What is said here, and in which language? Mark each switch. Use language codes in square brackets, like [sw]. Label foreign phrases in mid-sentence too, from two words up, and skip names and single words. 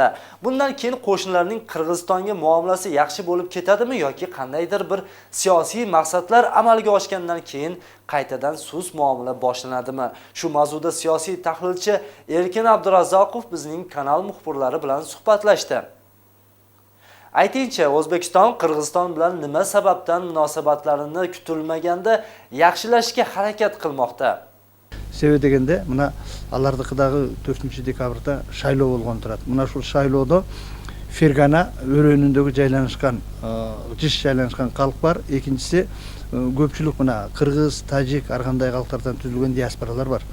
[uz] Bundan keyin qo'shnilarning Qirg'izistonga muomalasi yaxshi bo'lib ketadimi yoki qandaydir bir siyosiy maqsadlar amalga oshgandan keyin qaytadan suz muomala boshlanadimi? Shu mavzuda siyosiy tahlilchi Erkin Abdurazzoqov bizning kanal muxbirlari bilan suhbatlashdi. Aytingchi, O'zbekiston Qirg'iziston bilan nima sababdan munosabatlarini kutilmaganda yaxshilashga harakat qilmoqda? [ky] Себеби дегенде, мына алардыкыдагы 4-декабрда шайлоо болгон турат. Мына ушул шайлоодо Фергана өрөөнүндөгү жайланышкан, жиш жайланышкан калк бар. Экинчиси көпчүлүк мына кыргыз, тажик, ар кандай калктардан түзүлгөн диаспоралар бар.